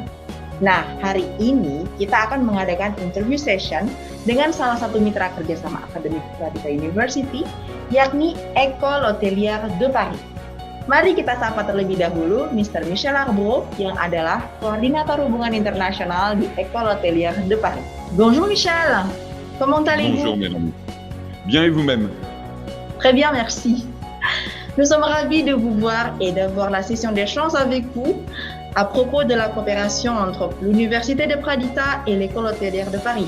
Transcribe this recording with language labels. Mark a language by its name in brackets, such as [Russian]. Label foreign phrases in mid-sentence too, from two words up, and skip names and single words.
[Indonesian] Nah, hari ini kita akan mengadakan [English] interview session [Indonesian] dengan salah satu mitra kerjasama akademik Pradita University, yakni École Hôtelière de Paris. Mari kita sapa terlebih dahulu Mr. Michel Arbreau, yang adalah Koordinator Hubungan Internasional di École Hôtelière de Paris. [French] Bonjour Michel, comment allez-vous? Bonjour Mélanie. Bien et vous-même? Très bien, merci. Nous sommes ravis de vous voir et d'avoir la session d'échange avec vous à propos de la coopération entre l'Université de Pradita et l'École Hôtelière de Paris.